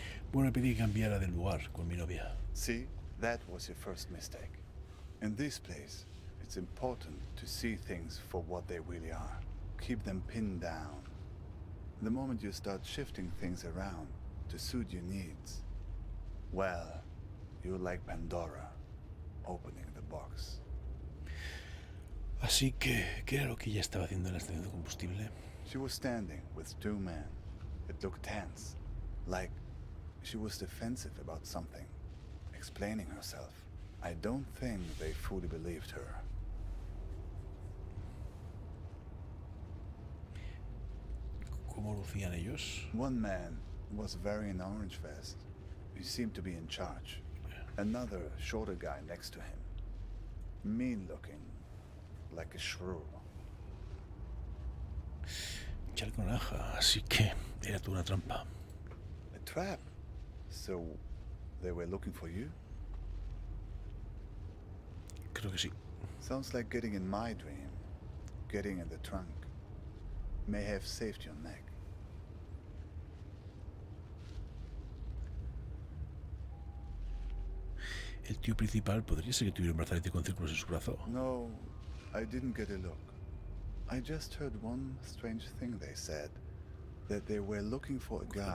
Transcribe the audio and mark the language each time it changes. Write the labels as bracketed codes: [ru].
[es] Bueno, le pedí que cambiara de lugar con mi novia. [en] See, that was your first mistake. In this place, it's important to see things for what they really are. Keep them pinned down. The moment you start shifting things around to suit your needs, well, you're like Pandora, opening the box. [es] Así que, ¿qué era lo que ella estaba haciendo en la estación de combustible? [en] She was standing with two men. It looked tense, like she was defensive about something, explaining herself. I don't think they fully believed her. [es] ¿Cómo lucían ellos? [en] One man was wearing an orange vest. He seemed to be in charge. Another, shorter guy next to him. Mean-looking, like a shrew. [es] Chaleco naranja, así que era toda una trampa. [en] A trap? So, they were looking for you? [es] Creo que sí. [en] Sounds like getting in my dream. Getting in the trunk. May have saved your neck. [es] El tío principal podría ser que tuviera un brazalete con círculos en su brazo. [en] No, I didn't get a look. I just heard one strange thing they said. That they were looking for a guy